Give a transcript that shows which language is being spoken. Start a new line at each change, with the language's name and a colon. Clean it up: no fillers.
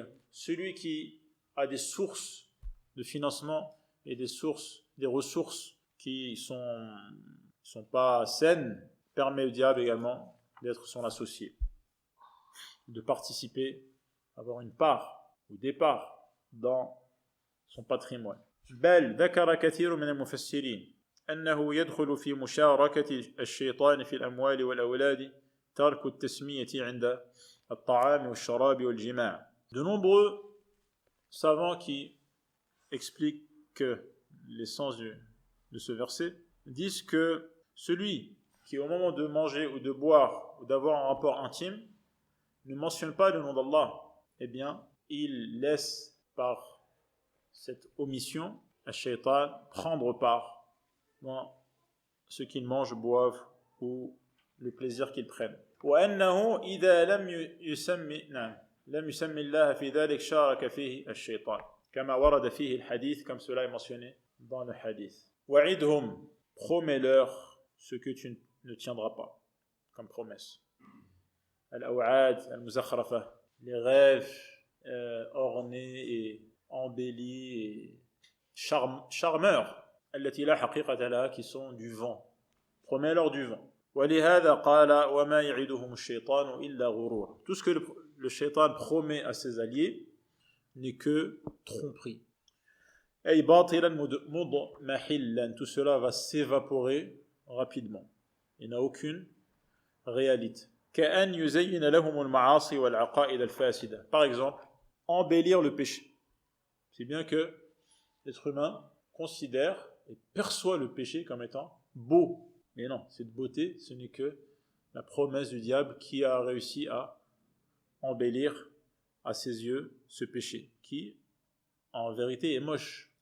French: Celui qui a des sources de financement et des ressources qui sont pas saines, permet au diable également d'être son associé, de participer, avoir une part ou des parts dans son patrimoine.
Arabic: بل ذكر كثير من المفسرين أنه يدخل في مشاركة الشيطان في الأموال والأولاد ترك التسمية عند الطعام والشراب والجماع.
French: De nombreux savants qui expliquent que l'essence de ce verset disent que celui qui au moment de manger ou de boire ou d'avoir un rapport intime ne mentionne pas le nom d'Allah, eh bien, il laisse par cette omission à Shaitan prendre part dans ce qu'ils mangent, boivent ou le plaisir qu'ils prennent.
Arabic: وأنه إذا لم يسمي الله في ذلك شارك فيه الشيطان كما ورد فيه الحديث
French: comme cela est mentionné dans le hadith.
Arabic: وعدهم,
French: promets-leur ce que tu ne tiendras pas comme promesse.
Arabic: Al-aw'ad, al-muzakhrafa,
French: les rêves ornés et embellis et charmeurs,
Arabic: التي لا حقيقة لها,
French: qui sont du vent. Promets-leur du vent.
Arabic: ولهذا قال وما يعدهم الشيطان إلا غرور.
French: Tout ce que le shaitan promet à ses alliés n'est que tromperie.
Arabic: أي باطلا مضمحلا,
French: tout cela va s'évaporer rapidement. Il n'a aucune réalité.
Arabic: كأن يزين لهم المعاصي والعقائد الفاسدة.
French: Par exemple, embellir le péché. C'est bien que l'être humain considère et perçoit le péché comme étant beau. Mais non, cette beauté, ce n'est que la promesse du diable qui a réussi à embellir à ses yeux ce péché, qui en vérité est moche.